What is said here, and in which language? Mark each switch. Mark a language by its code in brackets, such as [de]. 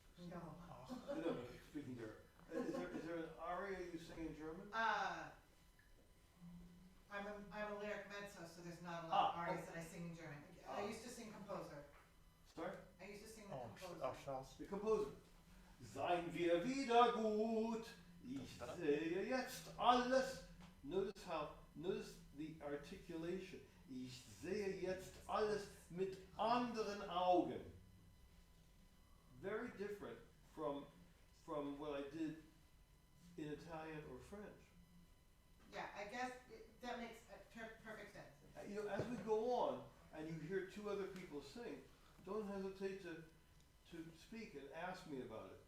[en] No. No, speaking to her. Is there an aria you sing in German? I'm a lyric mezzo, so there's not a lot of Ah, arias that I sing in German. I used to sing composer. Sorry? I used to sing the composer. Strauss. The composer. [de] Seien wir wieder gut, ich sehe jetzt alles. [en] Notice the articulation. [de] Ich sehe jetzt alles mit anderen Augen. [en] Very different from what I did in Italian or French. Yeah, I guess that makes perfect sense. You know, as we go on and you hear two other people sing, don't hesitate to speak and ask me about it.